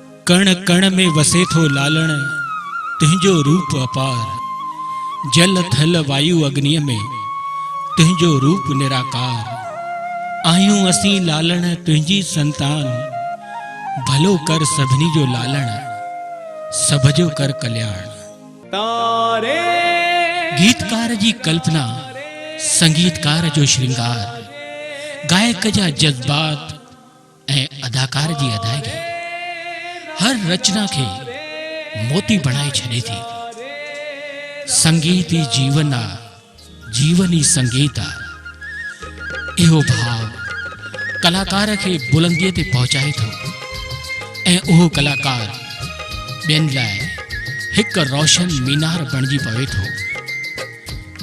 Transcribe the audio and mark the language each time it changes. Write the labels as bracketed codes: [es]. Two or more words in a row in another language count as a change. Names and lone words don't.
[sd] कण कण में वसे थो लालण तुंहिंजो रूप अपार। जल थल वायु अग्नि में तुंहिंजो रूप निराकार। आहियूं असीं लालण तुंहिंजी संतान, भलो कर सभिनी जो लालण, सब जो कर कल्याण। तारे गीतकार जी कल्पना, संगीतकार जो श्रृंगार, गायक जा जज्बात ऐं अदाकार जी अदायगी हर रचना के मोती बनाए छड़े थी। संगीत ही जीवन आ, जीवन ही संगीत आ। इहो भाव कलाकार के बुलंदीअ ते पहुंचाए थो ऐं उहो कलाकार ॿियनि लाइ हिक रोशन मीनार बणिजी पवे थो।